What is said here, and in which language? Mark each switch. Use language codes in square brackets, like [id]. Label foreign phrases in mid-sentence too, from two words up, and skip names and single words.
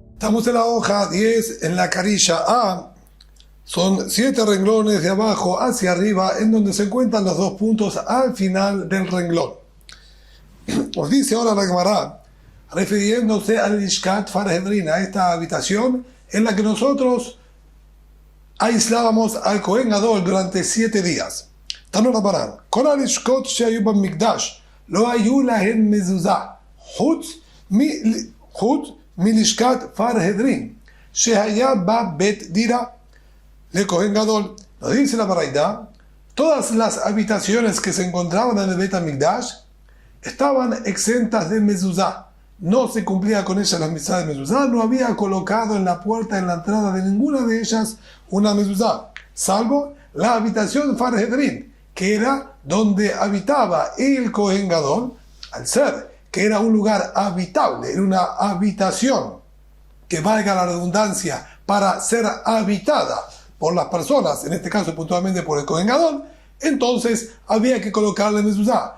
[es] Estamos en la hoja 10, en la carilla A. Son 7 renglones de abajo hacia arriba, en donde se encuentran los 2 puntos al final del renglón. Os dice ahora la Gemara, refiriéndose al [he] לשכת פרהדרין, [es] a esta habitación en la que nosotros aislábamos al [he] כהן גדול [es] durante 7 días. [he] תנו רבנן, כל הלשכות שהיו במקדש לא היו להן מזוזה חוץ מלשכת פרהדרין שהיתה בה בית דירה לכהן גדול. [es] Nos dice la Baraita, todas las habitaciones que se encontraban en el [he] בית המקדש [es] estaban exentas de mezuzá. No se cumplía con ellas la mitzvah de mezuzá, no había colocado en la puerta, en la entrada de ninguna de ellas una mezuzá, salvo la habitación Farhedrin, que era donde habitaba el [he] כהן גדול, [es] al ser que era un lugar habitable, era una habitación que, valga la redundancia, para ser habitada por las personas, en este caso puntualmente por el [he] כהן גדול, [es] entonces había que colocarle mezuzá.